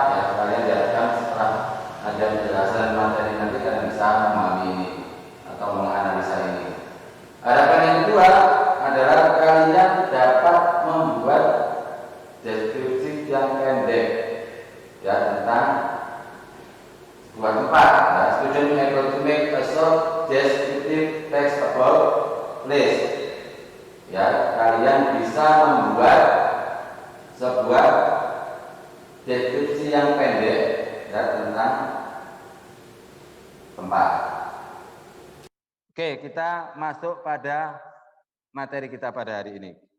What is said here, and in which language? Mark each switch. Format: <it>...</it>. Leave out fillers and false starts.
<id>Ya, kalian diharapkan setelah ada penjelasan materi nanti kalian bisa memahami ini atau menganalisa ini. Harapan yang kedua adalah kalian dapat membuat deskripsi yang pendek ya tentang sebuah tempat.</id> <en>Nah, student able to make a short descriptive text about place.</en> <id>Ya, kalian bisa membuat sebuah deskripsi yang pendek ya tentang tempat. Oke, kita masuk pada materi kita pada hari ini.</id>